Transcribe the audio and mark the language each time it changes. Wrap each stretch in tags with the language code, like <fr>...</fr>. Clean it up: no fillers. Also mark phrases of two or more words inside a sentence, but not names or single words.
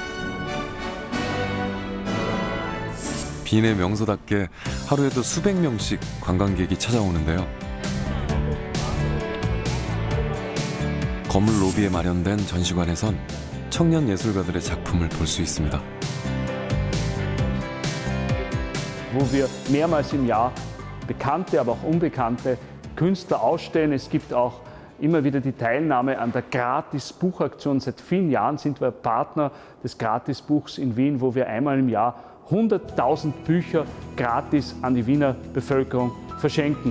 <ko>빈의 명소답게 하루에도 수백 명씩 관광객이 찾아오는데요. 건물 로비에 마련된 전시관에선 청년 예술가들의 작품을 볼 수 있습니다.</ko> <de>Wo wir mehrmals im Jahr bekannte, aber auch unbekannte Künstler ausstellen. Es gibt auch immer wieder die Teilnahme an der Gratis-Buchaktion. Seit vielen Jahren sind wir Partner des Gratis-Buchs in Wien, wo wir einmal im Jahr 100.000 Bücher gratis an die Wiener Bevölkerung verschenken.</de>